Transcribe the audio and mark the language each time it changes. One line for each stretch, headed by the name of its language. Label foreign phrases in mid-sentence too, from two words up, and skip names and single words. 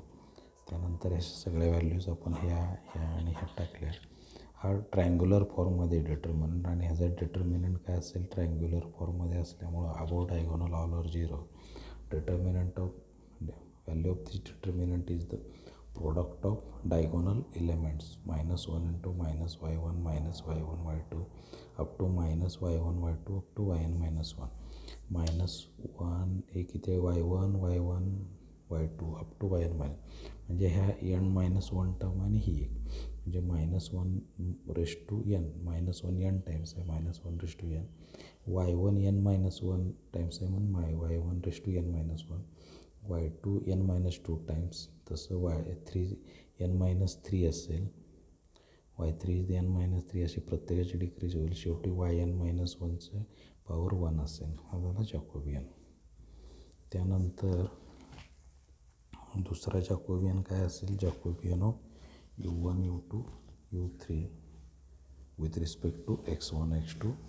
Marathi: त्यानंतर ह्या सगळ्या व्हॅल्यूज आपण ह्या आणि ह्या टाकल्या. हा ट्रायंग्युलर फॉर्ममध्ये डिटर्मिनंट आणि ह्याचा डिटर्मिनंट काय असेल ट्रायंग्युलर फॉर्ममध्ये असल्यामुळं
English: above diagonal all over 0. determinant of value of this determinant is the product of diagonal elements -1 into -y1 -y1 y2 up to -y1 y2 up to yn -1 -1
Marathi: हे किती आहे
English: y1 y1 y2 up to yn
Marathi: म्हणजे ह्या n-1 टर्म आणि ही एक म्हणजे -1 -1 n टाइम्स आहे -1 y1 n-1 टाइम्स आहे म्हणून y1 n-1 y2 n-2 टाइम्स तसं y3 n-3 असेल y3 n-3 अशी प्रत्येकाची डिक्रीज होईल. शेवटी yn-1चं पॉवर 1 असेल. हा झाला जॅकोबियन. त्यानंतर दुसरा जॅकोबियन काय असेल
English: Jacobian of u1 u2 u3 with respect to x1 x2 x3.